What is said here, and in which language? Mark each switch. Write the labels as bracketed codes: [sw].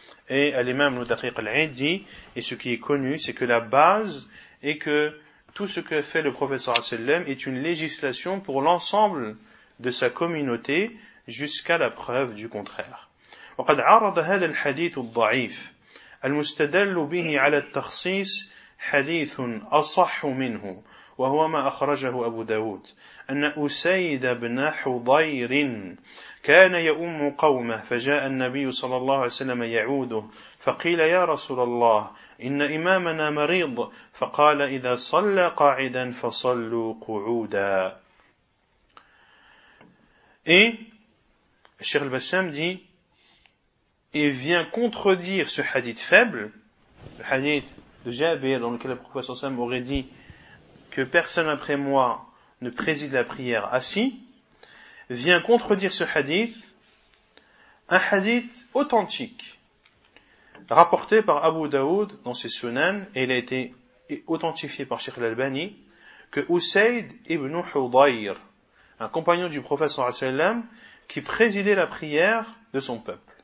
[fr] Et l'imam al-Daqiq al-Eid dit, et ce qui est connu, c'est que la base est que tout ce que fait le professeur sallam est une législation pour l'ensemble de sa communauté jusqu'à la preuve du contraire. [ar] وقد عرض هذا الحديث الضعيف المستدل به على التخصيص حديث أصح منه وهو ما أخرجه أبو داود أن أسيد بن حضير كان يؤم قومه فجاء النبي صلى الله عليه وسلم يعوده فقيل يا رسول الله إن إمامنا مريض فقال إذا صلى قاعدا فصلوا قعودا. [fr] Et Cheikh Al-Bassam dit, et vient contredire ce hadith faible, le hadith de Jabir, dans lequel le prophète s.a.w. aurait dit que personne après moi ne préside la prière assis, vient contredire ce hadith, un hadith authentique, rapporté par Abu Daoud dans ses Sunan, et il a été authentifié par Cheikh Al-Albani, que Usayd ibn Hudayr, un compagnon du prophète sallallahu alayhi wa sallam, qui présidait la prière de son peuple.